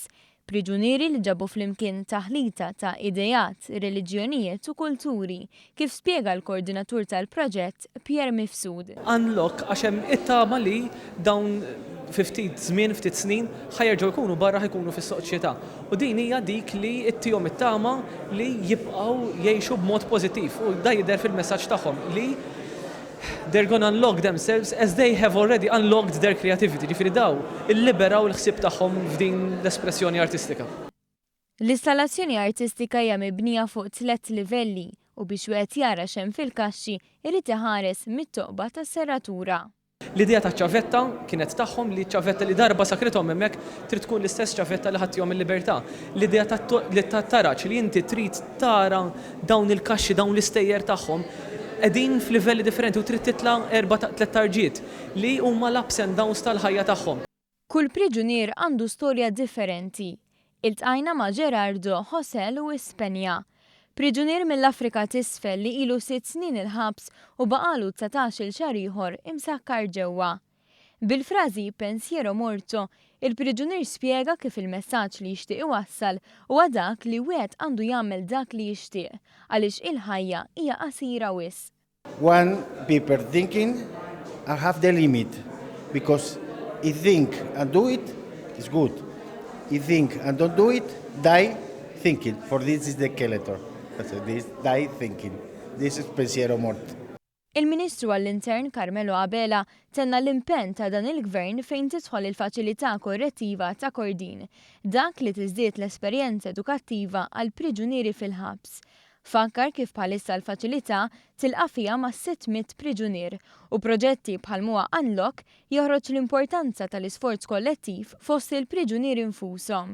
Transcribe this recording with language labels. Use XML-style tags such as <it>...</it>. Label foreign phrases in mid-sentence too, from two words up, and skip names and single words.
<mt>Priġunieri li ġabu flimkien taħlita ta' idejat, reliġjonijiet u kulturi, kif spjega l-koordinatur tal-proġett Pierre Mifsud. Unlock għax hemm it-tama li dawn ftit snin ħajerġgħu jkunu barra ħajkunu fis-soċjetà. U din hija dik li ttihom it-tama li jibqgħu jgħixu b'mod pożittiv u da jidher fil-messaġġ tagħhom li</mt> <en>they're gonna unlock themselves as they have already unlocked their creativity.</en> <mt>Ġifieri daw illiberaw l-ħsieb tagħhom f'din l-espressjoni artistika. L-installazzjoni artistika hija mibnija fuq 3 livelli u biex wieħed jara x'hemm fil-kaxxi irid iħares mit-toqba tas-serratura. L-idea ta' ċavetta kienet tagħhom li ċavetta li darba sakrithom hemmhekk trid tkun l-istess ċavetta li ħadtihom il-libertà. L-idea ta' taraġġ li inti trid tara dawn il-kaxxi dawn l-istejjer tagħhom qegħdin f'livelli differenti u trid titla' 3 tarġiet li huma l-</mt> <en>ups and downs</en> <mt>tal-ħajja tagħhom. Kull priġunier għandu storja differenti. Iltqajna ma' Gerardo, Josel u Ispenja. Priġunier mill-Afrika t'isfel li ilu 6 snin il-ħabs u baqalu 19 xahar ieħor imsakkar ġewwa. Bil-frażi</mt> <it>pensiero morto,</it> <mt>il-priġunier spjega kif il-messaġġ li jixtieq iwassal huwa dak li wieħed għandu jagħmel dak li jixtieq għaliex il-ħajja hija qasira wisq.</mt> <en>One people thinking I have the limit because he think and do it is good. He think and don't do it, die thinking. For this is the skeleton. This die thinking. This is</en> <it>pensiero morto.</it> <mt>Il-Ministru għall-Intern Carmelo Abela tenna l-impenn ta' dan il-Gvern fejn tidħol il-faċilità korrettiva ta' Kordin, dak li tiżdied l-esperjenza edukattiva għal priġunieri fil-ħabs. Fakkar kif bħalissa l-faċilità tilqa' fiha ma' 600 priġunier u proġetti bħal Unlock joħroġ l-importanza tal-isforz kollettiv fost il-priġunieri infushom.</mt>